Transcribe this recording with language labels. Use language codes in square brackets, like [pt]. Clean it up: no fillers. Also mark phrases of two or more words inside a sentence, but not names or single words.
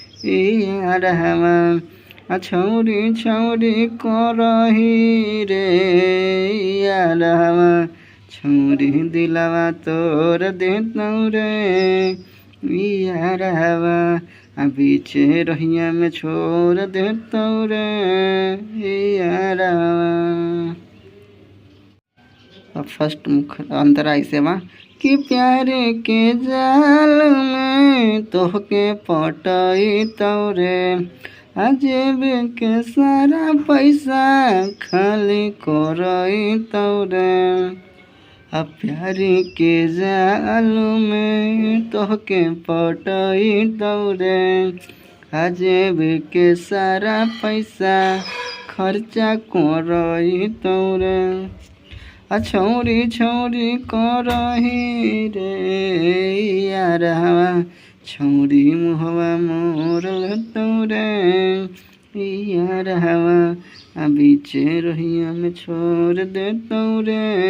[anp] यारवा, छौरी छौरी करही रे यारवा, छौरी दिलवा तोड़ देतौ रे यारवा, बीचे रहिया में छोड़ देतौ रे यारवा। [bho] अब फर्स्ट मुख अंतरा ऐसे बा कि [anp] प्यारे के जाल में तोहके पटैतौ रे, अजेब के सारा पैसा खाली करैतौ रे, प्यारी के जाल में तोहके पटैतौ रे, अजेब के सारा पैसा खर्चा करैतौ रे, छौरी छौरी करही रे यारवा, छौरी मुहवा मोर लेतौ रे यारवा, बीचे रहिया में छोड़ देतौ रे